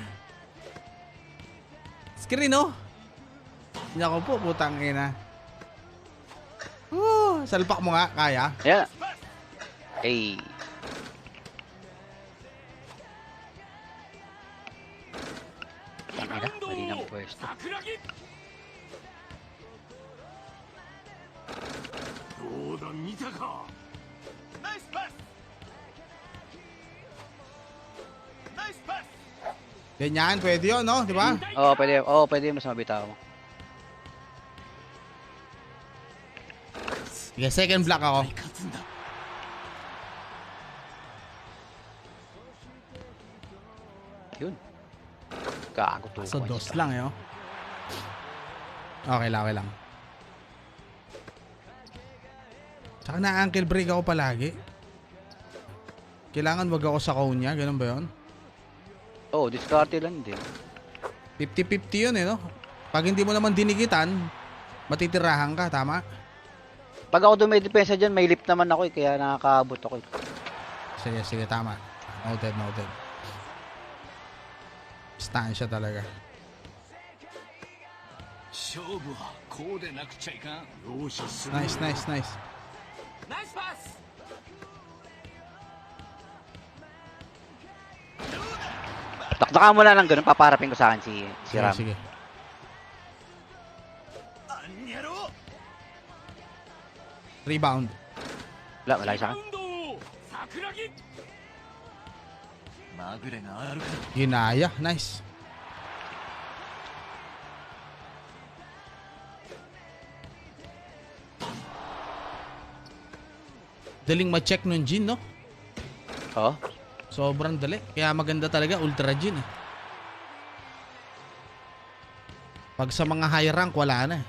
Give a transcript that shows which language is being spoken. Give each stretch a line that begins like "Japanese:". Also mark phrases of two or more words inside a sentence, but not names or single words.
Filipino: Screen, oh. Nako po, putang ina. Salpak mo nga, kaya? Ayan. Hey. Tangina, mali ng pwesto.
Japanese: どうだ見たかナイスパスナイスパス
Filipino: Ganyan, pwede yun, no? Di ba? Pwede mas mabitaw mo. Sige, second block ako.
Japanese: 勝つんだ
Filipino: Yun. Gago to. So, dos lang, eh, oh. Okay lang, okay lang. Tsaka na-ankle break ako palagi. Kailangan wag ako sa cone niya, ganun ba yun? Oh, discarte lang din. 50-50 yun, eh, no? Pag hindi mo naman dinikitan, matitirahan ka, tama? Pag ako dumidepensa dyan, may lift naman ako eh, kaya nakakaabot ako eh. Sige, sige, tama.
English: Noted, noted.
Filipino: Stand siya talaga.
Japanese: 勝負はこうでなくちゃいかん容赦する
English: Nice, nice, nice.
Japanese: ナイスパス
Filipino: Taktakan mo na lang ganun, paparapin ko sa akin si Sige, Ram. sige.
Japanese: あんにゃろ
Filipino: Rebound. Wala, wala
Japanese: リ
Filipino: sa
Japanese: バ
Filipino: akin.
Japanese: ウンド桜木まぐれがあるか
Filipino: Ginaya. Nice. Daling ma-check nun, Jin, no? Oh, Sobrang dali. Kaya maganda talaga, Ultra Jin, eh. Pag sa mga
English: high rank,
Filipino: wala na, eh.